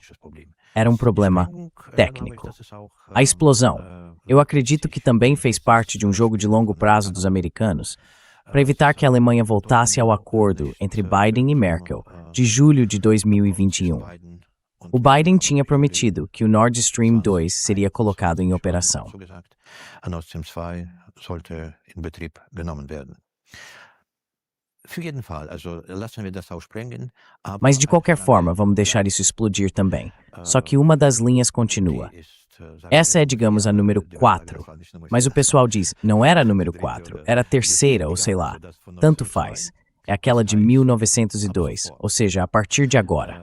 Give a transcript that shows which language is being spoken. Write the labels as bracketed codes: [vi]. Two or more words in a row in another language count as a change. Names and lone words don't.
[pt] Era um problema técnico. A explosão, eu acredito que também fez parte de um jogo de longo prazo dos americanos, para evitar que a Alemanha voltasse ao acordo entre Biden e Merkel, de julho de 2021. O Biden tinha prometido que o Nord Stream 2 seria colocado em operação. [de] Nord Stream 2 sollte in Betrieb genommen werden. Für jeden Fall, also lassen wir das aussprengen. [pt] Mas de qualquer forma, vamos deixar isso explodir também. Só que uma das linhas continua. Essa é, digamos, a número 4. Mas o pessoal diz, não era a número 4, era a terceira, ou sei lá. Tanto faz. É aquela de 1902, ou seja, a partir de agora.